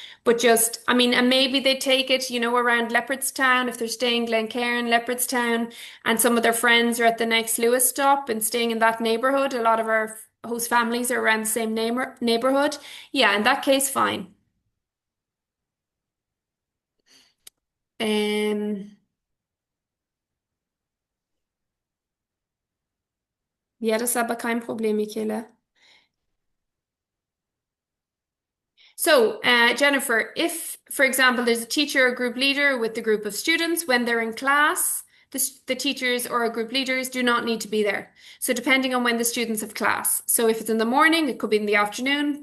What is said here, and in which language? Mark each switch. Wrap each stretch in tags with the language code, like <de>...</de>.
<en>But just, I mean, and maybe they take it, around Leopardstown if they're staying Glencairn, Leopardstown, and some of their friends are at the next Lewis stop and staying in that neighborhood. A lot of our host families are around the same neighborhood. Yeah, in that case, fine.</en> <de>Um, ja, das ist aber kein Problem, Michele.</de> <en>So, Jennifer, if, for example, there's a teacher or group leader with the group of students, when they're in class, the teachers or group leaders do not need to be there. So, depending on when the students have class. So, if it's in the morning, it could be in the afternoon.</en>